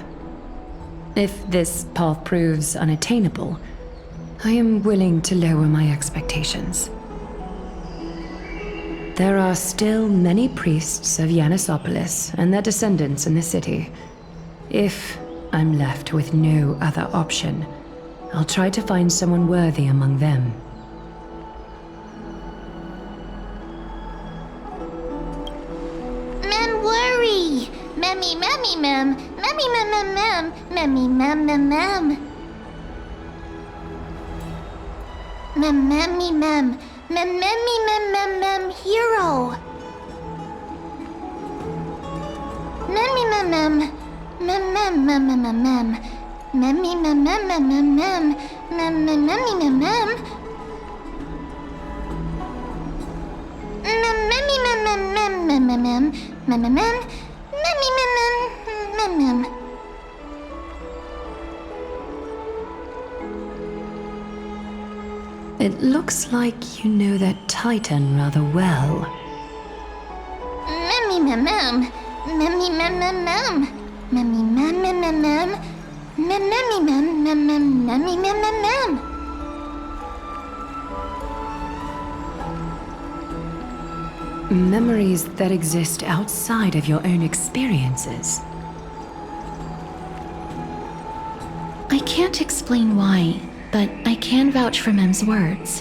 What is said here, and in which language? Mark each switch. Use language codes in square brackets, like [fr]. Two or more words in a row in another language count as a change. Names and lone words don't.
[en] If this path proves unattainable, I am willing to lower my expectations. There are still many priests of Yanissopolis and their descendants in the city. If I'm left with no other option, I'll try to find someone worthy among them. Mem worry, memmy memmy mem, memmy mem mem mem, memmy mem mem mem. Mem memmy mem, mem memmy mem mem mem hero. Memmy mem mem, mem mem mem mem mem mem. Memmy mem mem mem mem mem, mem mem memmy mem mem. Mem memmy mem mem mem mem mem mem, mem mem mem, memmy mem mem mem mem. It looks like you know that Titan rather well. Memmy mem mem, memmy mem mem mem, memmy mem mem mem mem, mem memmy mem mem mem, memmy mem mem mem. Memories that exist outside of your own experiences. I can't explain why, but I can vouch for Mem's words.